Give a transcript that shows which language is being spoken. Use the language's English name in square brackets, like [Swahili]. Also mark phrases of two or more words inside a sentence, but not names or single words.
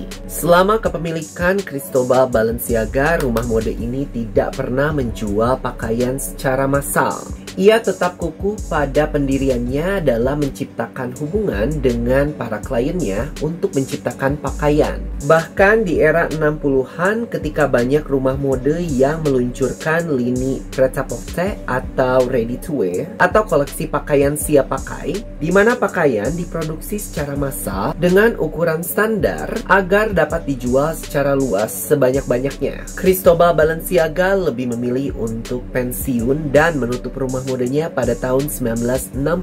[Indonesian] Selama kepemilikan Cristobal Balenciaga, rumah mode ini tidak pernah menjual pakaian secara massal. Ia tetap kukuh pada pendiriannya dalam menciptakan hubungan dengan para kliennya untuk menciptakan pakaian. Bahkan di era 60-an ketika banyak rumah mode yang meluncurkan lini prêt-à-porter atau [English] ready to wear [Indonesian] atau koleksi pakaian siap pakai, di mana pakaian diproduksi secara massal dengan ukuran standar agar dapat dijual secara luas sebanyak-banyaknya. Cristobal Balenciaga lebih memilih untuk pensiun dan menutup rumah modenya pada tahun 1968.